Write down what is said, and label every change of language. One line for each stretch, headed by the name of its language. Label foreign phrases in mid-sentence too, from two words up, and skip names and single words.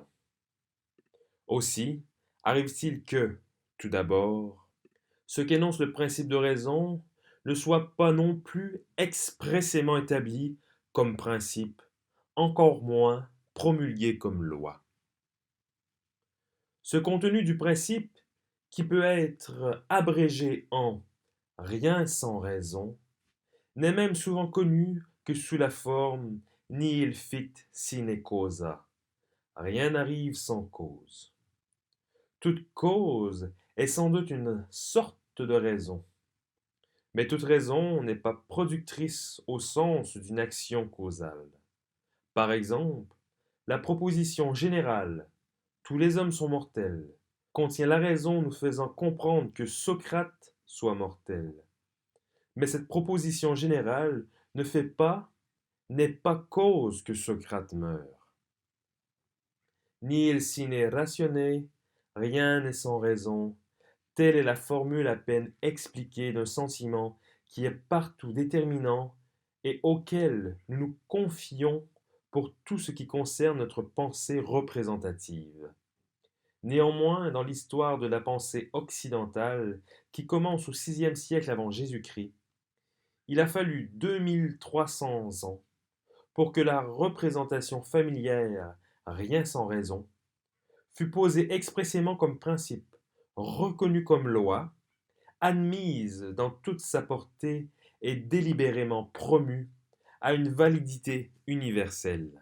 French: Aussi, arrive-t-il que, tout d'abord, ce qu'énonce le principe de raison ne soit pas non plus expressément établi comme principe, encore moins promulgué comme loi. Ce contenu du principe, qui peut être abrégé en rien sans raison, n'est même souvent connu que sous la forme
Latin: nihil fit sine causa.
French: Rien n'arrive sans cause. Toute cause est sans doute une sorte de raison. Mais toute raison n'est pas productrice au sens d'une action causale. Par exemple, la proposition générale tous les hommes sont mortels contient la raison nous faisant comprendre que Socrate soit mortel. Mais cette proposition générale ne fait pas, n'est pas cause que Socrate meure.
Latin: Nihil sine ratione,
French: rien n'est sans raison. Telle est la formule à peine expliquée d'un sentiment qui est partout déterminant et auquel nous nous confions pour tout ce qui concerne notre pensée représentative. Néanmoins, dans l'histoire de la pensée occidentale, qui commence au VIe siècle avant Jésus-Christ, il a fallu 2300 ans pour que la représentation familière, rien sans raison, fût posée expressément comme principe, reconnue comme loi, admise dans toute sa portée et délibérément promue à une validité universelle.